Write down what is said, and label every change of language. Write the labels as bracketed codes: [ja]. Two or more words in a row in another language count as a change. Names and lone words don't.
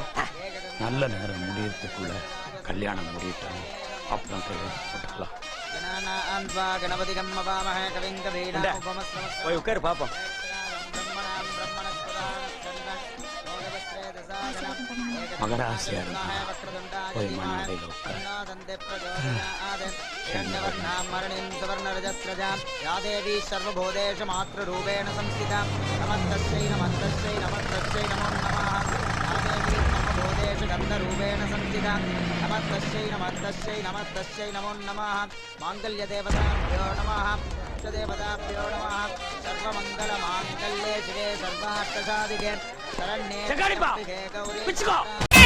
[ta] நல்ல நேரம் முடியறதுக்குள்ள கல்யாணம் முடியட்டும். அப்புறம் கையெழுத்து போட்டுக்கலாம். போய் உட்காரு பாப்போம். மகராசியா இருந்தா போய் மண்ணடையில உட்காரு. [sa] सर्वभूतेषु मातृरूपेण संस्थिता नमस्तस्यै नमस्तस्यै नमस्तस्यै नमो नमः या देवी सर्वभूतेषु गन्धरूपेण संस्थिता नमस्तस्यै नमस्तस्यै नमस्तस्यै नमो नमः माङ्गल्यदेवताभ्यो नमः देवताभ्यो नमः सर्वमङ्गलमाङ्गल्ये शिवे सर्वार्थसाधिके शरण्ये गौरी